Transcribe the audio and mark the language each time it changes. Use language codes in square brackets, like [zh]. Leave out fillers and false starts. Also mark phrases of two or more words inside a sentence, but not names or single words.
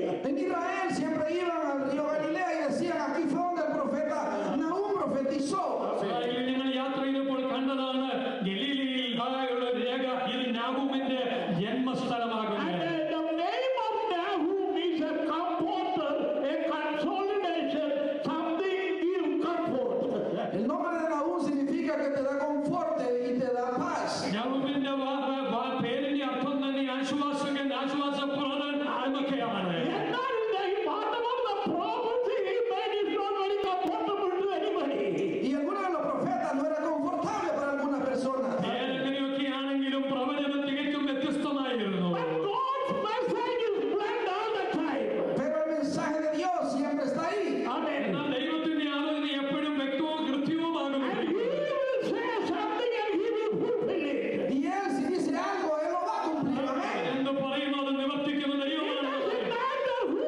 [es] En Israel siempre iban al río Galilea y decían, aquí fue donde el profeta Nahum profetizó. [ml] ഇസ്രായേലിൽ ഞങ്ങൾ യാത്ര ചെയ്തപ്പോൾ കണ്ടതാണ് ഗലീലയിൽ ഉള്ള രേഖ. ഇത് നാഹൂമിന്റെ ജന്മസ്ഥലമാകുന്നു. [en] And the name of Nahum is a comforter, a consolidation, something give comfort. [es] El nombre de Nahum significa que te da confort y te da paz. [ml] നാഹൂമിന്റെ പേരിന്റെ അർത്ഥം തന്നെ ആശ്വാസകൻ, ആശ്വാസപ്രദൻ എന്നൊക്കെയാണ്. [en] എന്നാൽ whatever the prophecy he made is not very comfortable to anybody. [es] Y alguno de los profetas no era confortable para algunas personas. [ml] ഏതെങ്കിലുമൊക്കെ ആണെങ്കിലും പ്രവചനം തികച്ചും വ്യത്യസ്തമായിരുന്നു. [en] But God's message is blessed all the time. [es] Pero el mensaje de Dios siempre está ahí. [en] Amen. [ml] എന്നാൽ ദൈവത്തിന്റെ ആലോചന എപ്പോഴും വ്യക്തവും കൃത്യവുമാകുന്നു. [en] And he will say something and he will fulfill it. [es] Y él si dice algo, él lo va a cumplir. Amén. [ml] എന്ത് പറയുന്നു അത് നിവർത്തിക്കുന്ന [en] It [ml] ദൈവമാണ്. [en] doesn't matter